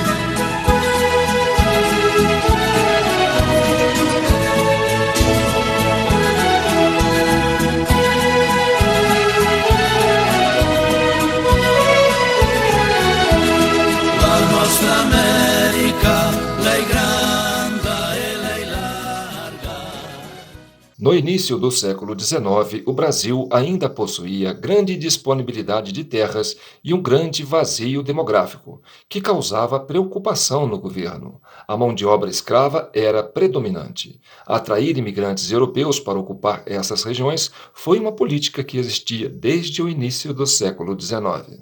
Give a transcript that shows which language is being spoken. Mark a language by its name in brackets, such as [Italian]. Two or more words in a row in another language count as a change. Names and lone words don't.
[Italian] La nostra America, lei grande e lei larga. [Portuguese] No início do século XIX, o Brasil ainda possuía grande disponibilidade de terras e um grande vazio demográfico, que causava preocupação no governo. A mão de obra escrava era predominante. Atrair imigrantes europeus para ocupar essas regiões foi uma política que existia desde o início do século XIX.